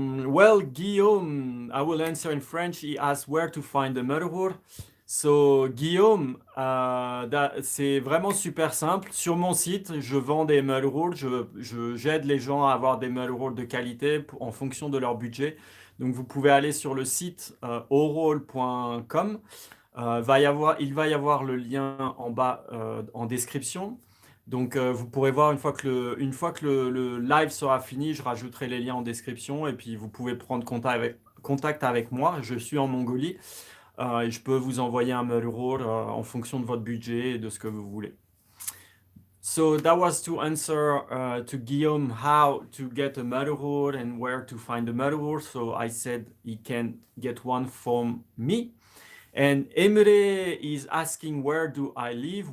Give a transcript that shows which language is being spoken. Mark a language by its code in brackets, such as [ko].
[en] Well, Guillaume, I will answer in French. He asked where to find the Motherhood. [fr] So, Guillaume, c'est vraiment super simple. Sur mon site, je vends des Motherhood. J'aide les gens à avoir des Motherhood de qualité en fonction de leur budget. Donc, vous pouvez aller sur le site orol.com. Il va y avoir le lien en bas en description. Donc, vous pourrez voir une fois que le live sera fini, je rajouterai les liens en description et puis vous pouvez prendre contact avec moi. Je suis en Mongolie et je peux vous envoyer un mail en fonction de votre budget et de ce que vous voulez. [en] So that was to answer to Guillaume how to get a motherhood and where to find a motherhood. So I said he can get one from me. And Emre is asking, where do I live?